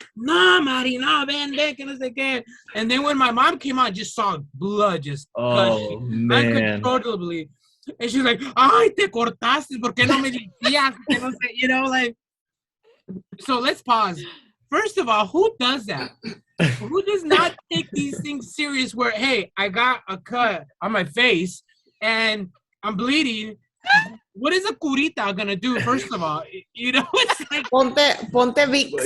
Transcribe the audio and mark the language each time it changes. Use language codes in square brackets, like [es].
[es] No, Mari, no, ven, que no sé qué. [en] And then when my mom came out, I just saw blood just gushing uncontrollably. And she's like, [es] "Ay, te cortaste, ¿por qué no me decías?" Que no sé, [en] So let's pause. First of all, who does that? Who does not take these things serious where, hey, I got a cut on my face and I'm bleeding. What is a curita gonna do? First of all, it's like [es] ponte Vicks.